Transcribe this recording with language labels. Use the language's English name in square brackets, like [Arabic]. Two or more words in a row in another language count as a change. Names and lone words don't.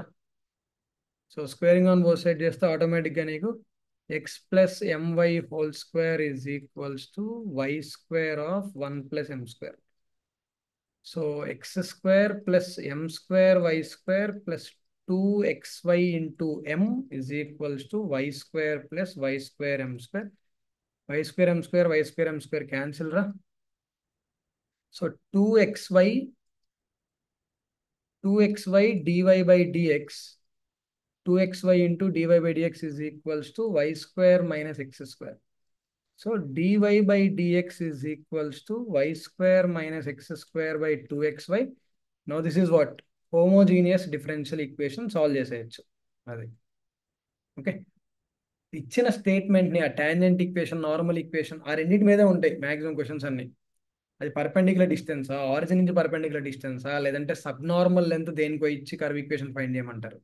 [English] so squaring on both side చేస్తే ఆటోమేటిక్గా నీకు x plus my whole square is equals to y² of 1 plus m². so x² plus m² y² plus 2xy into m is equals to y² plus y² m². y² m² y² m² cancel రా. so 2xy dy/dx, 2xy into dy/dx is equals to y² minus x². so dy/dx is equals to y² minus x² by 2xy. now this is what homogeneous differential equation solve చేసేయచ్చు. [Telugu] అది ఓకే. ఇచ్చిన స్టేట్మెంట్ని ఆ [English] tangent equation, normal equation, [Telugu] ఆ రెండింటి మీదే ఉంటాయి [English] maximum questions [Telugu] అన్ని. [English] అది perpendicular distance-a, ఆరిజిన్ నుంచి perpendicular distance-a, లేదంటే sub normal length దేనికో ఇచ్చి curve equation find చేయమంటారు.